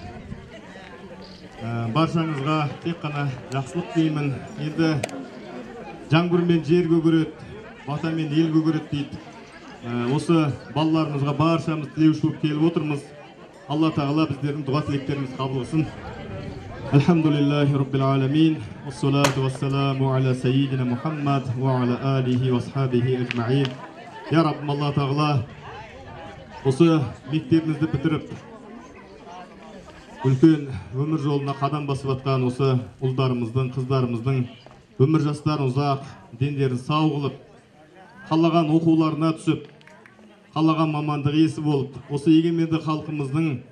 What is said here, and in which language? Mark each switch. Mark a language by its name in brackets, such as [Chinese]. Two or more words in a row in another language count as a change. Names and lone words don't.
[Kazakh] Баршаңызға тек қана жақсылық деймін. Енді жаңбырмен жер көгереді, батамен ел көгереді дейді. Осы балаларымызға баршамыз тілеуші болып келіп отырмыз. Алла тағала біздердің дұға тілектеріміз қабыл қылсын. [Arabic] الحمد لله رب العالمين. الصلاة والسلام على سيدنا محمد وعلى آله وأصحابه أجمعين. [Kazakh] Я Раббым, Алла тағала осы мектебімізді бітіріп үлкен өмір жолына қадам басып жатқан осы ұлдарымыздың, қыздарымыздың өмір жастарын ұзақ, дендерін сау қылып, қалаған оқуларына түсіп, қалаған мамандық иесі болып, осы егеменді халқымыздың